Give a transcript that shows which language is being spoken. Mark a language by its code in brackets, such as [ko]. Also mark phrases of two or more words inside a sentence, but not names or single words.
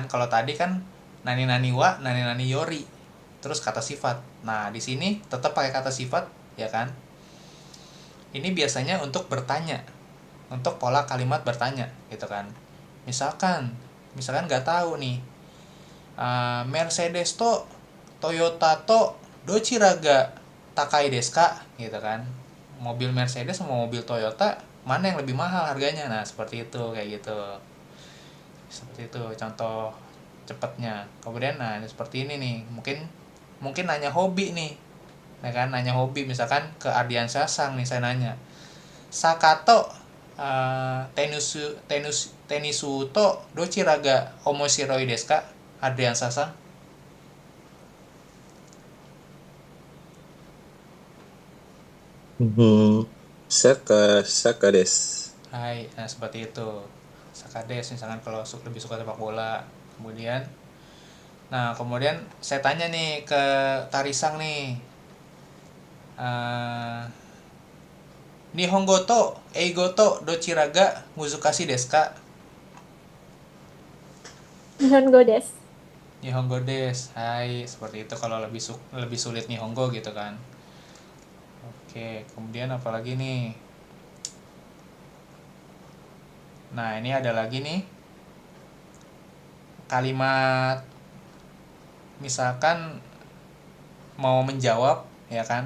[id] Kalau tadi kan [ja] 何は、何より. [id] Terus kata sifat. Nah, di sini tetap pakai kata sifat, ya kan? Ini biasanya untuk bertanya. Untuk pola kalimat bertanya, gitu kan. Misalkan nggak tahu nih. [ja] メルセデスとトヨタとどちらが高いですか, [id] gitu kan. Mobil Mercedes sama mobil Toyota mana yang lebih mahal harganya. Nah, seperti itu, kayak gitu. Seperti itu contoh cepatnya. Kemudian nah seperti ini nih, mungkin nanya hobi nih. Ya kan, nanya hobi misalkan ke Ardian Sasang nih, saya nanya. [ja] サッカーとテニスとどちらが面白いですか? Ardian Sasang. サッカーです. Hai, [id] nah seperti itu. [ja] サッカーです [id] misalkan kalau lebih suka sepak bola. Kemudian saya tanya nih ke Tarisang nih. [ja] 日本語と英語とどちらが難しいですか? 日本語です. 日本語です. [id] Hai, seperti itu kalau lebih sulit Nihongo gitu kan. Oke, kemudian apa lagi nih? Nah, ini ada lagi nih. Kalimat misalkan mau menjawab, ya kan?